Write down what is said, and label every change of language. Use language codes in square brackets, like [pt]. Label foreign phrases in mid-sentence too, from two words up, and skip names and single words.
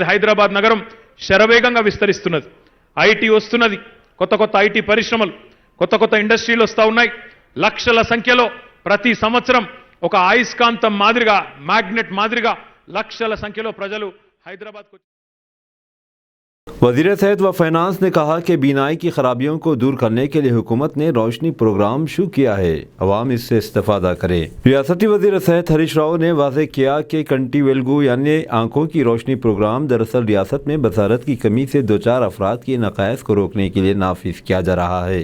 [te] హైదరాబాద్ నగరం శరవేగంగా విస్తరిస్తున్నది, IT వస్తున్నది, కొత్త IT పరిశ్రమలు, కొత్త ఇండస్ట్రీలు వస్తూ ఉన్నాయి. లక్షల సంఖ్యలో ప్రతి సంవత్సరం ఒక అయస్కాంతం మాదిరిగా, మ్యాగ్నెట్ మాదిరిగా లక్షల సంఖ్యలో ప్రజలు హైదరాబాద్కు [ur] وزیر صحت و فائنانس نے کہا کہ بینائی کی خرابیوں کو دور کرنے کے لیے حکومت نے روشنی پروگرام شروع کیا ہے، عوام اس سے استفادہ کرے۔ ریاستی وزیر صحت ہریش راؤ نے واضح کیا کہ کنٹی ویلگو یعنی آنکھوں کی روشنی پروگرام دراصل ریاست میں بصارت کی کمی سے 2-4 افراد کی نقائص کو روکنے کے لیے نافذ کیا جا رہا ہے۔